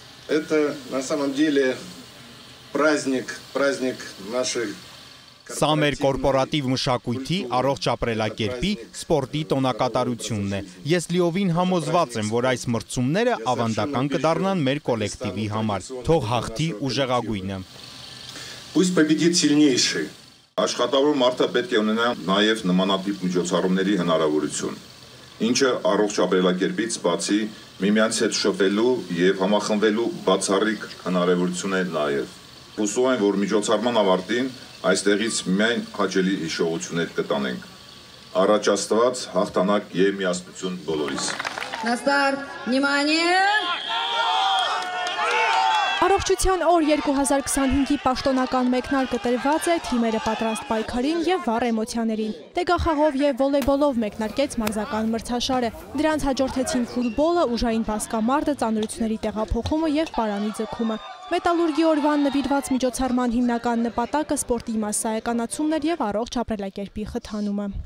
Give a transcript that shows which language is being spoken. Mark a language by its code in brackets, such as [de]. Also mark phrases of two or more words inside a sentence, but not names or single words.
[ru] Это на самом деле праздник нашей. [hy] Սա մեր կորպորատիվ մշակույթի, առողջ ապրելակերպի, սպորտի տոնակատարությունն է։ Ես լիովին համոզված եմ, որ այս մրցումները ավանդական կդառնան մեր կոլեկտիվի համար։ Թող հաղթի ուժեղագույնը։ [ru] Пусть победит сильнейший. [hy] Աշխատավոր մարդը պետք է ունենա նաև նմանատիպ միջոցառումների հնարավորություն, ինչը առողջ ապրելակերպից բացի միմյանց հետ շփվելու եւ համախմբվելու բացառիկ հնարավորություն է նաև։ Հուսով եմ, որ միջոցառման ավարտին այստեղից միայն հաճելի հիշողություններ կտանենք։ Առաջ Աստված, հաղթանակ եւ միասնություն բոլորիս։ [ru] На старт, внимание! [hy] Առողջության օր 2025-ի պաշտոնական մեկնարկը տրված է թիմերը պատրաստ պայքարին եւ վառ էմոցիաներին։ Տեգախաղով եւ վոլեյբոլով մեկնարկեց մարզական մրցաշարը։ Դրանց հաջորդեցին ֆուտբոլը, ուժային բասկամարտը, ծանրությունների տեղափոխումը եւ պարանի ձգումը։ Մետալուրգի օրվան նվիրված միջոցառման հիմնական նպատակը սպորտի մասսայականացումն էր եւ առողջ ապրելակերպի խթանումը։